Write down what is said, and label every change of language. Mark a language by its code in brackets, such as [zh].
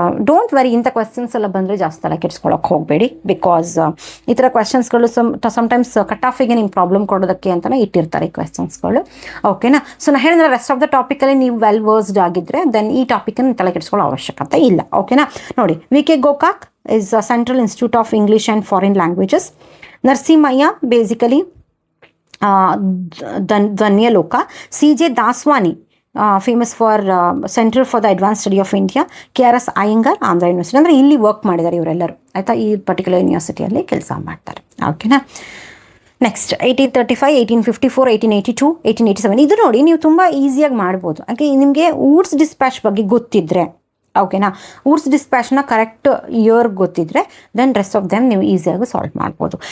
[en] don't worry, [kn] ಇಂಥ questions ಎಲ್ಲ ಬಂದರೆ ಜಾಸ್ತಿ ತಲೆ ಕೆಡ್ಸ್ಕೊಳಕ್ಕೆ ಹೋಗಬೇಡಿ. ಬಿಕಾಸ್ ಈ ಥರ ಕ್ವೆಶನ್ಸ್ಗಳು ಸಮ್ಟೈಮ್ಸ್ ಕಟ್ ಆಫಿಗೆ ನಿಮ್ಗೆ ಪ್ರಾಬ್ಲಮ್ ಕೊಡೋದಕ್ಕೆ ಅಂತಲೇ ಇಟ್ಟಿರ್ತಾರೆ ಈ ಕ್ವೆಶನ್ಸ್ಗಳು. ಓಕೆನಾ? ಸೊ ನಾನು ಹೇಳಿದ್ರೆ ರೆಸ್ಟ್ ಆಫ್ ದ ಟಾಪಿಕಲ್ಲಿ ನೀವು ವೆಲ್ ವರ್ಸ್ಡ್ ಆಗಿದ್ದರೆ ದೆನ್ ಈ ಟಾಪಿಕನ್ನು ತಲೆ ಕೆಡಿಸ್ಕೊಳ್ಳೋ ಅವಶ್ಯಕತೆ ಇಲ್ಲ. ಓಕೆನಾ? [en] ನೋಡಿ, V K Gokak is a Central Institute of English and Foreign Languages. Narasimhayya, basically Dhanyaloka. C.J. Daswani, famous for Center for the Advanced Study of India. K.R.S. Iyengar, Andhra University. [kn] ಅಂದರೆ ಇಲ್ಲಿ work ಮಾಡಿದ್ದಾರೆ ಇವರೆಲ್ಲರೂ, ಆಯಿತಾ? ಈ ಪರ್ಟಿಕ್ಯುಲರ್ ಯೂನಿವರ್ಸಿಟಿಯಲ್ಲಿ ಕೆಲಸ ಮಾಡ್ತಾರೆ. ಓಕೆನಾ? [en] Next 1835, 1854, 1882, 1887. [kn] ಇದು ನೋಡಿ, ನೀವು ತುಂಬ ಈಸಿಯಾಗಿ ಮಾಡ್ಬೋದು. ಹಾಗೆ ನಿಮಗೆ ವೂಡ್ಸ್ ಡಿಸ್ಪ್ಯಾಚ್ ಬಗ್ಗೆ ಗೊತ್ತಿದ್ದರೆ, ಓಕೆನಾ, ವೂಡ್ಸ್ ಡಿಸ್ಪ್ಯಾಚ್ನ ಕರೆಕ್ಟ್ ಇಯರ್ ಗೊತ್ತಿದ್ರೆ ದೆನ್ [en] rest of them [kn] ನೀವು ಈಸಿಯಾಗಿ ಸಾಲ್ವ್ ಮಾಡ್ಬೋದು.